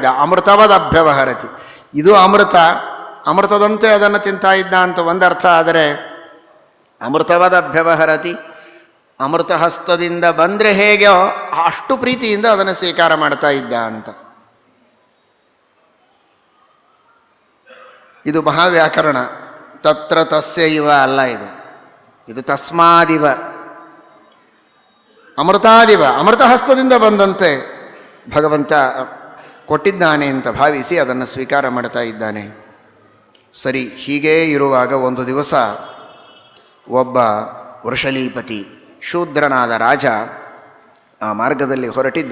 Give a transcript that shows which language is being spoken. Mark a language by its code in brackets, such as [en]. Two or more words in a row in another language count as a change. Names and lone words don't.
[kn] ಅಮೃತವಾದ ಅಭ್ಯವಹರತಿ, ಇದು ಅಮೃತ, ಅಮೃತದಂತೆ ಅದನ್ನು ತಿಂತಾ ಇದ್ದ ಅಂತ ಒಂದರ್ಥ. ಆದರೆ ಅಮೃತವಾದ ಅಭ್ಯವಹರತಿ, ಅಮೃತ ಹಸ್ತದಿಂದ ಬಂದರೆ ಹೇಗೆ ಅಷ್ಟು ಪ್ರೀತಿಯಿಂದ ಅದನ್ನು ಸ್ವೀಕಾರ ಮಾಡ್ತಾ ಇದ್ದ ಅಂತ. ಇದು ಮಹಾವ್ಯಾಕರಣ. [sa] ತತ್ರ ತಸ್ಯ ಇವ [kn] ಅಲ್ಲ, ಇದು ತಸ್ಮಾದಿವ, ಅಮೃತಾದಿವ, ಅಮೃತ ಹಸ್ತದಿಂದ ಬಂದಂತೆ ಭಗವಂತ ಕೊಟ್ಟಿದ್ದಾನೆ ಅಂತ ಭಾವಿಸಿ ಅದನ್ನು ಸ್ವೀಕಾರ ಮಾಡ್ತಾ ಇದ್ದಾನೆ. ಸರಿ, ಹೀಗೇ ಇರುವಾಗ ಒಂದು ದಿವಸ ಒಬ್ಬ ವೃಷಲೀಪತಿ ಶೂದ್ರನಾದ ರಾಜ ಆ ಮಾರ್ಗದಲ್ಲಿ ಹೊರಟಿದ್ದ.